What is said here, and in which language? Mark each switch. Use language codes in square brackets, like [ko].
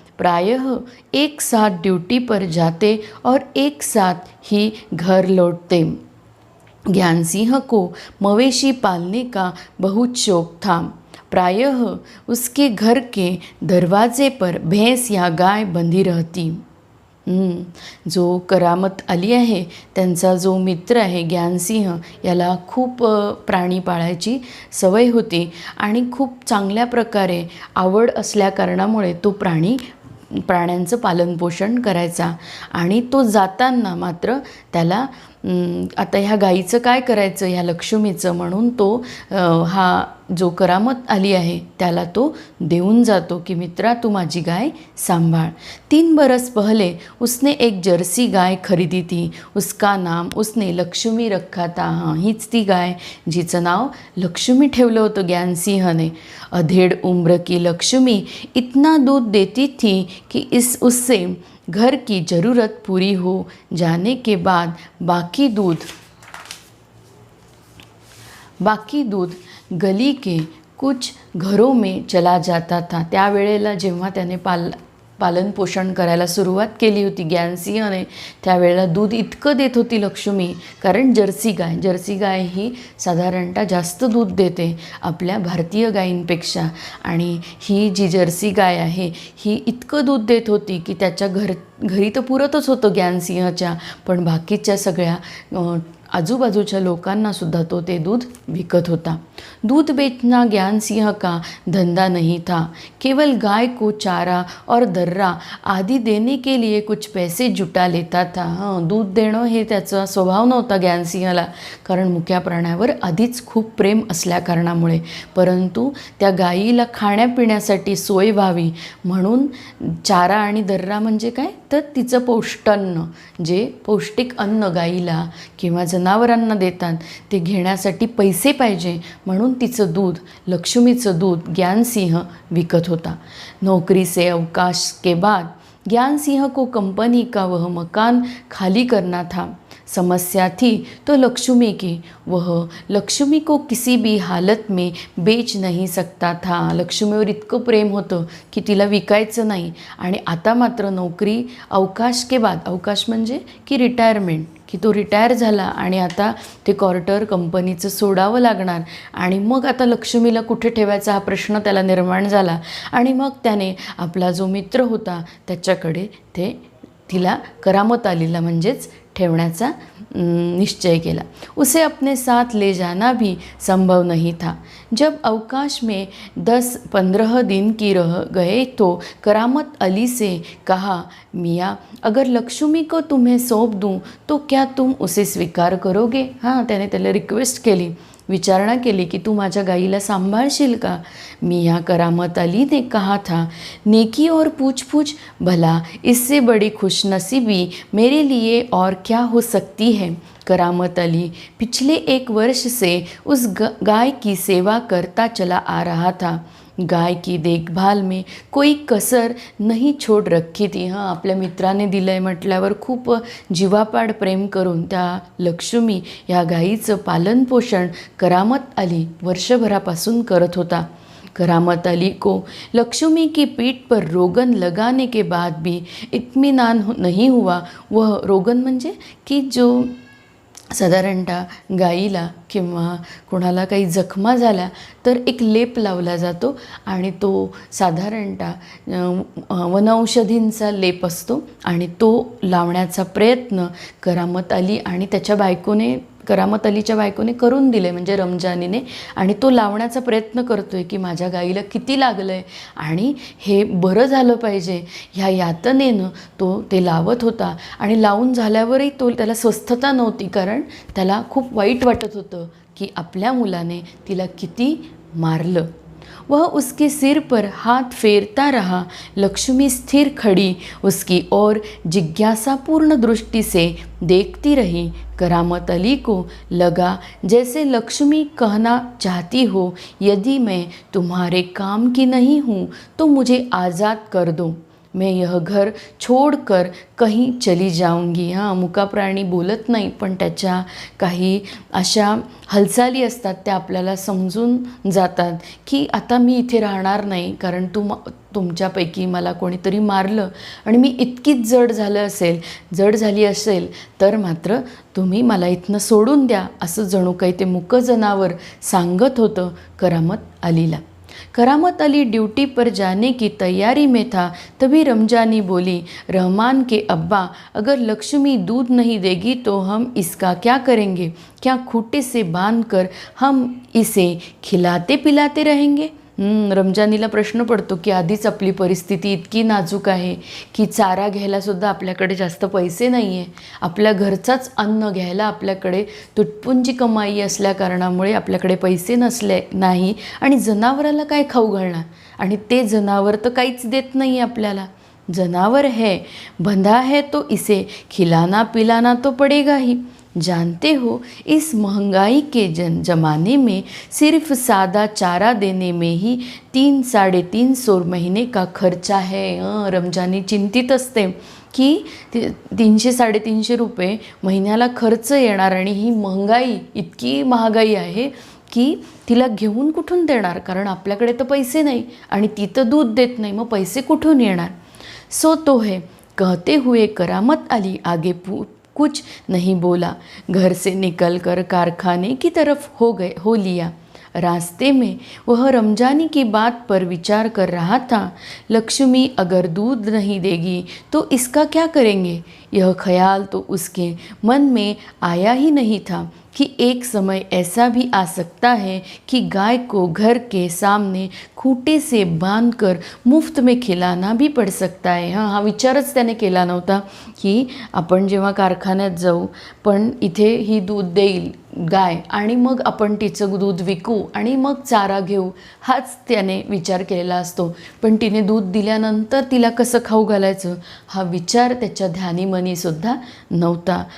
[hi] प्रायः एक साथ ड्यूटी पर जाते और एक साथ ही घर लौटते. ज्ञान सिंह को मवेशी पालने का बहुत शौक था. प्रायः उसके घर के दरवाजे पर भैंस या गाय बंधी रहती. [mr] जो करामत अली आहे त्यांचा जो मित्र आहे ज्ञानसिंह, याला खूप प्राणी पाळायची सवय होती आणि खूप चांगल्या प्रकारे आवड असल्या कारणामुळे तो प्राण्यांचं पालनपोषण करायचा. आणि तो जाताना मात्र त्याला आता ह्या गाईचं काय करायचं, ह्या लक्ष्मीचं, म्हणून तो हा जो करामत अली आहे त्याला तो देऊन जातो की मित्रा तू माझी गाय सांभाळ. [hi] 3 बरस पहले उसने एक जर्सी गाय खरीदी थी. उसका नाम उसने लक्ष्मी रखा था. [mr] हाँ, हीच ती गाय जिचं नाव लक्ष्मी ठेवलं होतं ज्ञानसिंहने. [hi] अधेड़ उम्र की लक्ष्मी इतना दूध देती थी कि उससे घर की ज़रूरत पूरी हो जाने के बाद बाकी दूध गली के कुछ घरों में चला जाता था. [mr] त्यावेळेला जेव्हा त्याने पालनपोषण करायला सुरुवात केली होती ज्ञानसिंहने, त्यावेळेला दूध इतकं देत होती लक्ष्मी, कारण जर्सी गाय ही साधारणतः जास्त दूध देते आपल्या भारतीय गायींपेक्षा. आणि ही जी जर्सी गाय आहे ही इतकं दूध देत होती की त्याच्या घरी तर पुरतच होतं ज्ञानसिंहच्या, पण बाकीच्या सगळ्या आजूबाजूच्या लोकांनासुद्धा तो ते दूध विकत होता. [hi] दूध बेचना ज्ञान सिंह का धंधा नहीं था. केवल गाय को चारा और दर्रा आदि देने के लिए कुछ पैसे जुटा लेता था. [mr] दूध देणं हे त्याचा स्वभाव नव्हता ज्ञानसिंहला, कारण मुक्या प्राण्यावर आधीच खूप प्रेम असल्या कारणामुळे. परंतु त्या गायीला खाण्यापिण्यासाठी सोय व्हावी म्हणून चारा आणि दर्रा म्हणजे काय, तर तिचं पौष्टान्न, जे पौष्टिक अन्न गायीला किंवा जनावरांना देतात ते घेण्यासाठी पैसे पाहिजे म्हणून तिचं दूध, लक्ष्मीचं दूध ज्ञानसिंह विकत होता. [hi] नौकरी से अवकाश के बाद ज्ञानसिंह को कंपनी का वह मकान खाली करना था. समस्या थी तो लक्ष्मी की. वह लक्ष्मी को किसी भी हालत में बेच नहीं सकता था. [mr] लक्ष्मीवर इतकं प्रेम होतं की तिला विकायचं नाही. आणि आता मात्र नोकरी [hi] अवकाश के बाद, [mr] अवकाश म्हणजे की रिटायरमेंट, की तो रिटायर झाला आणि आता ते क्वार्टर कंपनीचं सोडावं लागणार. आणि मग आता लक्ष्मीला कुठे ठेवायचा हा प्रश्न त्याला निर्माण झाला. आणि मग त्याने आपला जो मित्र होता त्याच्याकडे तिला करामत अलीला म्हणजेच ठेवण्याचा निश्चय किया। [hi] उसे अपने साथ ले जाना भी संभव नहीं था। जब अवकाश में 10-15 दिन की रह गए तो करामत अली से कहा, मियाँ अगर लक्ष्मी को तुम्हें सौंप दूँ तो क्या तुम उसे स्वीकार करोगे? [mr] हाँ, त्याने त्याला रिक्वेस्ट केली, विचारणा केली की तू माझ्या गाईला सांभाळशील का? [hi] मियाँ करामत अली ने कहा था, नेकी और पूछ भला इससे बड़ी खुशनसीबी मेरे लिए और क्या हो सकती है। करामत अली पिछले 1 वर्ष से उस गाय की सेवा करता चला आ रहा था। गाय की देखभाल में कोई कसर नहीं छोड़ रखी थी। [mr] हाँ, आपल्या मित्राने दिलंय म्हटल्यावर खूप जीवापाड प्रेम करून त्या लक्ष्मी या गायीचं पालनपोषण करामत अली वर्षभरापासून करत होता। [hi] करामत अली को लक्ष्मी की पीठ पर रोगन लगाने के बाद भी इत्मीनान नहीं हुआ। वह रोगन [mr] म्हणजे की जो साधारणतः गाईला किंवा कोणाला काही जखमा झाल्या तर एक लेप लावला जातो आणि तो साधारणतः वनौषधींचा लेप असतो आणि तो लावण्याचा प्रयत्न करामत अली आणि त्याच्या बायकोने करामत अलीच्या बायकोने करून दिले, म्हणजे रमजानीने. आणि तो लावण्याचा प्रयत्न करतोय की माझ्या गाईला किती लागलं आहे आणि हे बरं झालं पाहिजे ह्या यातनेनं तो ते लावत होता. आणि लावून झाल्यावरही त्याला स्वस्थता नव्हती, कारण त्याला खूप वाईट वाटत होतं की आपल्या मुलाने तिला किती मारलं. [hi] वह उसके सिर पर हाथ फेरता रहा. लक्ष्मी स्थिर खड़ी उसकी ओर जिज्ञासापूर्ण दृष्टि से देखती रही. करामत अली को लगा जैसे लक्ष्मी कहना चाहती हो, यदि मैं तुम्हारे काम की नहीं हूँ तो मुझे आज़ाद कर दो, मैं यह घर छोड़कर कहीं चली जाऊंगी. [mr] हां, मुका प्राणी बोलत नाही, पण त्याच्या काही अशा हालचाली असतात त्या आपल्याला समजून जातात की आता मी इथे राहणार नाही, कारण तुमच्यापैकी मला कोणीतरी मारलं आणि मी इतकीच जड झाली असेल तर मात्र तुम्ही मला इथनं सोडून द्या, असं जणू काही ते मुकं जनावर सांगत होतं करामत अलीला. [hi] करामत अली ड्यूटी पर जाने की तैयारी में था, तभी रमजानी बोली, रहमान के अब्बा, अगर लक्ष्मी दूध नहीं देगी तो हम इसका क्या करेंगे? क्या खूंटे से बांधकर हम इसे खिलाते पिलाते रहेंगे? [mr] रमजानीला प्रश्न पडतो की आधीच आपली परिस्थिती इतकी नाजूक आहे की चारा घ्यायलासुद्धा आपल्याकडे जास्त पैसे नाही आहे. आपल्या घरचाच अन्न घ्यायला आपल्याकडे तुटपुंजी कमाई असल्या कारणामुळे आपल्याकडे पैसे नाही आणि जनावराला काय खाऊ घालणार? आणि ते जनावर तर काहीच देत नाही आपल्याला. [hi] जनावर है, बंधा है तो इसे खिलाना पिलाना तो पड़ेगा ही. जानते हो, इस महंगाई के जमाने में सिर्फ सादा चारा देने में ही 300-350 महीने का खर्चा है. [mr] रमजानी चिंतित असते की 300-350 रुपये महिन्याला खर्च येणार आणि ही इतकी महागाई आहे की तिला घेऊन कुठून देणार, कारण आपल्याकडे तर पैसे नाही आणि ती तर दूध देत नाही, मग पैसे कुठून येणार? [hi] सो तो है, कहते हुए करामत अली आगे कुछ नहीं बोला. घर से निकलकर कारखाने की तरफ हो लिया. रास्ते में वह रमजानी की बात पर विचार कर रहा था. लक्ष्मी अगर दूध नहीं देगी तो इसका क्या करेंगे? यह ख्याल तो उसके मन में आया ही नहीं था कि एक समय ऐसा भी आ सकता है कि गाय को घर के सामने खूंटे से बांधकर मुफ्त में खिलाना भी पड़ सकता है. [mr] हा विचारच त्याने केला नव्हता की आपण जेव्हा कारखान्यात जाऊ, पण इथे ही दूध देईल गाय आणि मग आपण तिचं दूध विकू आणि मग चारा घेऊ, हाच त्याने विचार केलेला असतो. पण तिने दूध दिल्यानंतर तिला कसं खाऊ घालायचं हा विचार त्याच्या ध्यानीमनीसुद्धा नव्हता.